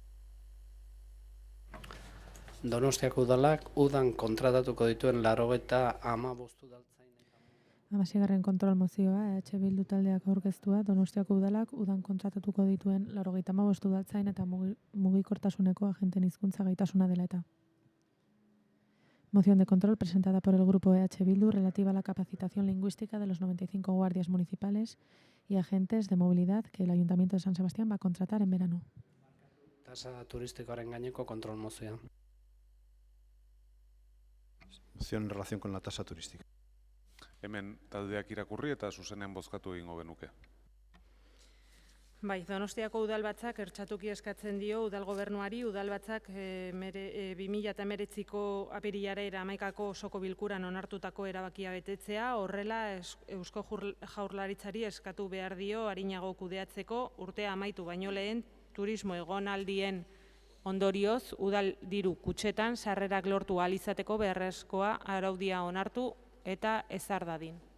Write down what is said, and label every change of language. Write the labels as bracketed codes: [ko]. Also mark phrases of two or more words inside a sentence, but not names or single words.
[eu] Donostiako udalak udan kontratatuko dituen 95 udaltzain. 16. kontrol mozioa, Bildu taldeak aurkeztua, Donostiako udalak udan kontratatuko dituen 95 udaltzain eta mugikortasuneko agenten hizkuntza gaitasuna dela eta. [es] Moción de control presentada por el Grupo EH Bildu relativa a la capacitación lingüística de los 95 guardias municipales y agentes de movilidad que el Ayuntamiento de San Sebastián va a contratar en verano. [eu] Tasa turistikoaren gaineko kontrol mozioa. [es] Moción en relación con la tasa turística. [eu] Hemen taldeak irakurri eta zuzenean bozkatu egingo genuke. Bai, Donostiako udalbatzak ertxatuki eskatzen dio udal gobernuari, udalbatzak 2019ko apirilera 11ko osoko bilkuran onartutako erabakia betetzea, horrela Eusko Jaurlaritzari eskatu behar dio arinago kudeatzeko urtea amaitu baino lehen turismo egonaldien ondorioz udal diru kutxetan sarrerak lortu ahal izateko beharrezkoa araudia onartu eta ezar dadin.